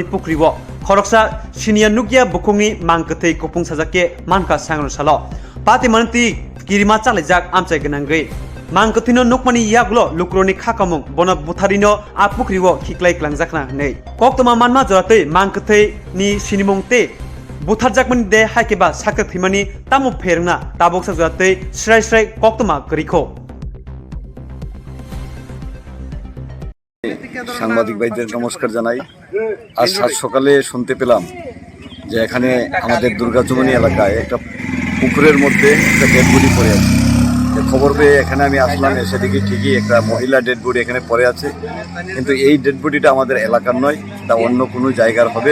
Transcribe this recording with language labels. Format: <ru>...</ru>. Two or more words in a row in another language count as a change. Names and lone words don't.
<trp>पुख्रिव खरकसा सिनिया नुगिया बुखुंनि मांकथै कुपुं साजाके मानका सांग्रो साल पाति मानति किरिमा चालायजाक आमचाय गोनांगै मांकथिनो नकमानि यागलो लुक्रोनि खाकामुं बन बुथारिनो आ पुख्रिव खिक्लाय क्लांजाखना नै कक्तमा मानमा जरातै मांकथै नि सिनिमुंते बुथारजाकमनि दे हाइकेबा साक्का थैमानि तामु फेरना ताबक साजातै स्राय स्राय कक्तमा करिखो</trp> <bn>সাংবাদিক ভাইদের নমস্কার জানাই। আজ সাত সকালে শুনতে পেলাম যে এখানে আমাদের দুর্গাচুমনি এলাকায় একটা পুকুরের মধ্যে একটা</bn> <en>dead body</en> <bn>পড়ে আছে। খবর পেয়ে এখানে আমি আসলাম, এসে দেখি ঠিকই একটা মহিলা</bn> <en>dead body</en> <bn>এখানে পড়ে আছে, কিন্তু এই ডেড বডিটা আমাদের এলাকার নয়, তা অন্য কোনো জায়গার হবে।</bn>